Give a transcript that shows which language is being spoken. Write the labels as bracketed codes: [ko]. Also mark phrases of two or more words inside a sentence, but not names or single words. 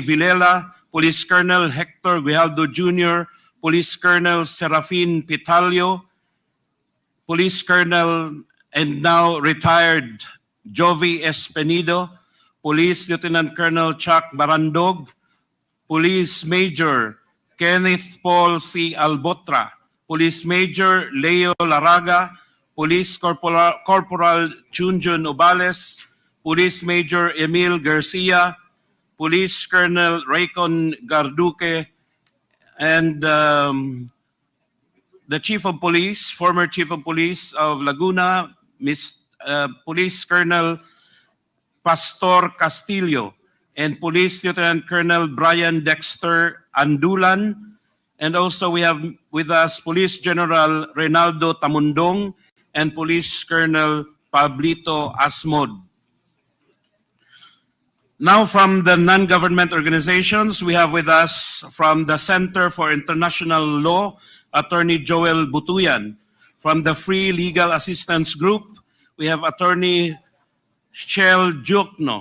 [en] Villela, Police Colonel Hector Guijaldo Jr., Police Colonel Serafin Pitalio, Police Colonel and now retired Jovi Espenido, Police Lieutenant Colonel Chuck Barandog, Police Major Kenneth Paul C. Albotra, Police Major Leo Laraga, Police Corporal Chunjun Obales, Police Major Emil Garcia, Police Colonel Raycon Garduque, and the Chief of Police, former Chief of Police of Laguna, Police Colonel Pastor Castillo, and Police Lieutenant Colonel Brian Dexter Andulan. And also we have with us Police General Reynaldo Tamundong and Police Colonel Pablito Asmod. Now from the non-government organizations, we have with us from the Center for International Law, Attorney Joel Butuyan. From the Free Legal Assistance Group, we have Attorney Shell Jukno.